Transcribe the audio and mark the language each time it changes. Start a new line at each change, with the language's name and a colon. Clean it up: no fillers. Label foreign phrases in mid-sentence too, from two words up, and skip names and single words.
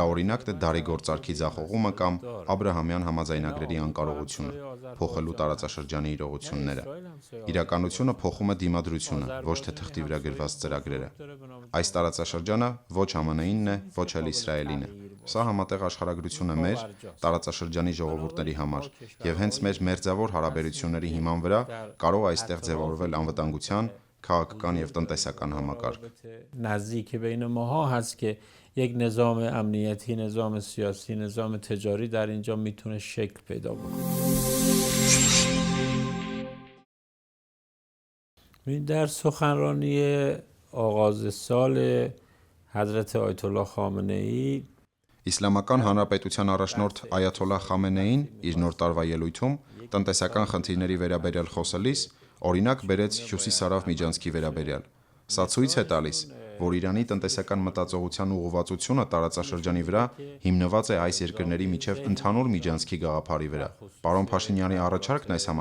Armenian: օրինակն է Դարի գործարքի ձախողումը կամ Աբրահամյան համաձայնագրերի անկարողությունը, փոխելու տարածաշրջանի իրողությունները։ Իրականությունը փոխում է դիմադրությունը, ոչ թե թղթի վրա գրված ծրագրերը։ Այս տարածաշրջանը ոչ ԱՄՆ-ինն է, ոչ էլ Իսրայելին է։ Սա համատեղ աշխարհագրություն է մեր տարածաշրջանի ժողովուրդների համար, եւ հենց մեր մերձավոր հարաբերությունների հիման վրա կարող այստեղ ձևավորվել անվտանգության, քաղաքական եւ տնտեսական համակարգ։
Persian: نزدیک بین ماها هست که یک نظام امنیتی، نظام سیاسی، نظام تجاری در اینجا میتونه شکل پیدا بکنه. در سخنرانی آغاز سال حضرت آیت الله خامنه ای
Armenian: Իսլամական Հանրապետության առաջնորդ Այաթոլլահ Խամենեին իր նոր տարվա ելույթում տնտեսական խնդիրների վերաբերյալ խոսելիս օրինակ բերեց Հյուսիսարավ միջանցքի վերաբերյալ։ Սա ցույց է տալիս, որ Իրանի տնտեսական մտածողության ուղղվածությունը տարածաշրջանի վրա հիմնված է այս երկրների միջև ընդհանուր միջանցքի գաղափարի վրա։ Պարոն Փաշինյանի առաջարկն այս